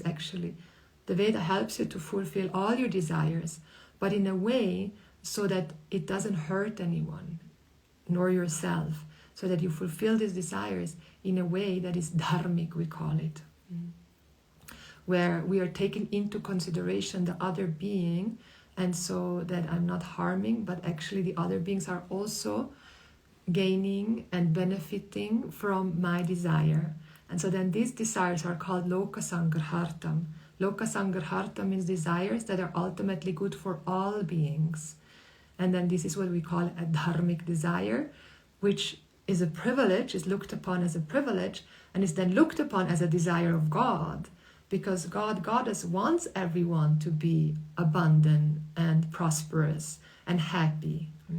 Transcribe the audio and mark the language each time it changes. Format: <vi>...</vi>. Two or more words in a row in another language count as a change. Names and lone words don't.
<en>Actually, the Veda helps you to fulfill all your desires, but in a way so that it doesn't hurt anyone, nor yourself, so that you fulfill these desires in a way that is dharmic, we call it, where we are taking into consideration the other being, and so that I'm not harming, but actually the other beings are also gaining and benefiting from my desire. And so then these desires are called</en> <sa>loka sangarhartam. Loka sangarhartam</sa> <en>means desires that are ultimately good for all beings. And then this is what we call a dharmic desire, which is a privilege, is looked upon as a privilege, and is then looked upon as a desire of God, because Goddess wants everyone to be abundant and prosperous and happy.</en>